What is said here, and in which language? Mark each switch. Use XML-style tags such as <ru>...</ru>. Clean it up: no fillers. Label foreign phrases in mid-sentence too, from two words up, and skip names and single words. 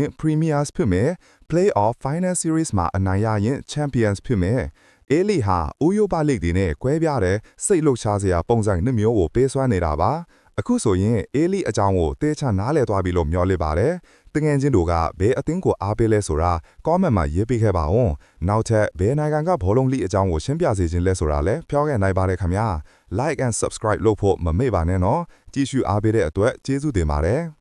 <my>Premiers ဖြစ်မယ်</my> <en>Play-off Final Series</en> <my>မှာအနိုင်ရရင် Champions ဖြစ်မယ်A-League ဟာဥရောပလိဂ်တွေနဲ့ကွဲပြားတဲ့စိတ်လှုပ်ရှားစရာပုံစံ2မျိုးကိုပေးစွမ်းနေတာပါအခုဆိုရင် A-League အကြောင်းကိုတေချာနားလည်သွားပြီလို့မျှော်လင့်ပါတယ်။တငယ်ချင်းတို့ကဘယ်အသင်းကိုအားပေးလဲဆိုတာ comment မှာရေးပေးခဲ့ပါဦး။နောက်ထပ်ဘယ်နိုင်ငံကဘောလုံး League အကြောင်းကိုရှင်းပြစေချင်လဲဆိုတာလည်းပြောခဲ့နိုင်ပါတယ်ခင်ဗျာ။</my> <en>Like and subscribe</en> <my>လုပ်ဖို့မမေ့ပါနဲ့နော်။ကြည့်ရှုအားပေးတဲ့အတွက်ကျေးဇူးတင်ပါတယ်။</my>